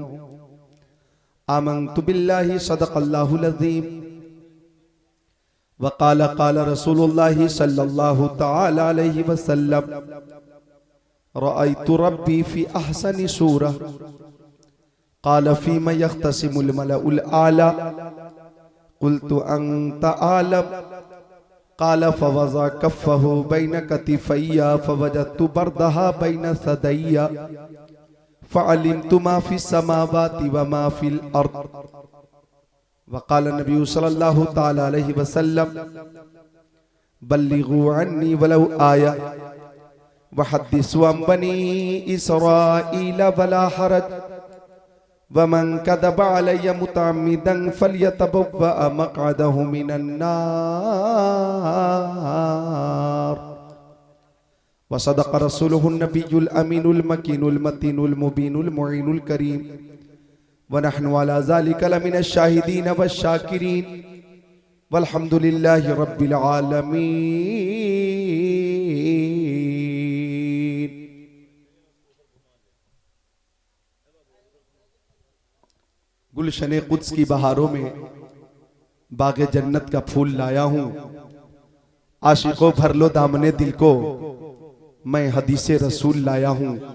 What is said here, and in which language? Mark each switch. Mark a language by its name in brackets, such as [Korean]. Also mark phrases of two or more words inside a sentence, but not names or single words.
[Arabic] آمنت بالله صدق الله العظيم. وقال قال رسول الله صلى الله تعالى عليه وسلم رأيت ربي في أحسن صورة قال فيم يختصم الملأ الأعلى قلت أنت أعلم قال فوضع كفه بين كتفي فوجدت بردها بين ثديي فعلمت ما في السماوات وما في الأرض. وقال النبي صلى الله تعالى عليه وسلم بلغوا عني ولو آية وحدثوا عن بني إسرائيل ولا حرج ومن كذب علي متعمدا فليتبوأ مقعده من النار. وصدق رسوله النبي الأمين المكين المتين المبين المعين الكريم ونحن على ذلك لمن الشاهدين والشاكرين والحمد لله رب العالمين. [Hindi] गुलशने कुद्स की बहारों में बागे जन्नत का फूल लाया हूं। आशिकों भर लो दामने दिल को, मैं हदीसे रसूल लाया हूं।